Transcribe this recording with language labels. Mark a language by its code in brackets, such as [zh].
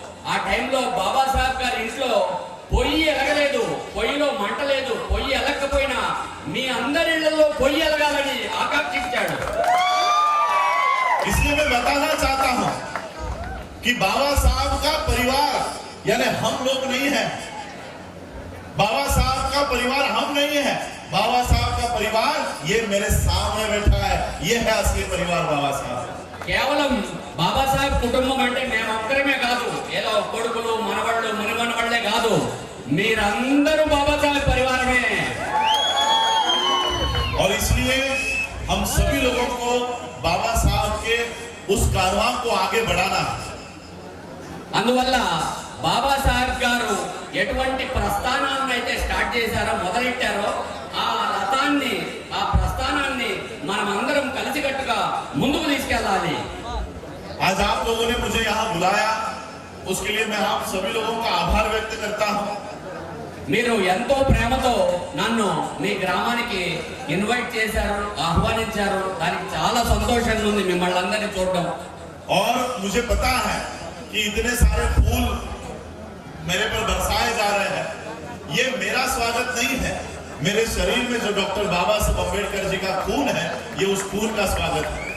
[te] ఆ టైంలో బాబాసాహెబ్ గారి ఇంట్లో పొయ్యి ఎలగలేదు, పొయ్యిలో మంట లేదు. పొయ్యి ఎలగకపోయినా మీ అందరి ఇళ్లలో పొయ్యి ఎలగాలని ఆకాంక్షించాడు. [hi] इसलिए मैं बताना चाहता हूं कि बाबा साहब का परिवार यानी हम लोग नहीं है। बाबा साहब का परिवार हम नहीं है। बाबा साहब का परिवार ये मेरे सामने बैठा है, ये है असली परिवार बाबा साहब। [te] కేవలం బాబాసాహెబ్ కుటుంబం అంటే మేము ఒక్కరమే కాదు, ఏదో కొడుకులు, మనవళ్ళు, మునిమనవళ్ళే కాదు, మీరందరూ బాబాసాహెబ్ పరివారమే. [hi] और इसलिए हम सभी लोगों को बाबा साहब के उस कारवां को आगे बढ़ाना। [te] అందువల్ల బాబాసాహెబ్ గారు ఎటువంటి ప్రస్థానాన్ని అయితే స్టార్ట్ చేశారో, మొదలెట్టారో ఆ రథాన్ని, ఆ ప్రస్థానాన్ని మనం అందరం కలిసికట్టుగా ముందుకు తీసుకెళ్ళాలి. [hi] आज आप लोगों ने मुझे यहाँ बुलाया, उसके लिए मैं आप सभी लोगों का आभार व्यक्त करता हूँ। [te] మీరు ఎంతో ప్రేమతో నన్ను మీ గ్రామానికి ఇన్వైట్ చేశారు, ఆహ్వానించారు. దానికి చాలా సంతోషంగా ఉంది మిమ్మల్ని అందరినీ చూడడం. [hi] और मुझे पता है कि इतने सारे फूल मेरे पर बरसाए जा रहे हैं। ये मेरा स्वागत नहीं है, मेरे शरीर में जो डॉक्टर बाबा साहब अम्बेडकर जी का खून है, ये उस खून का स्वागत है।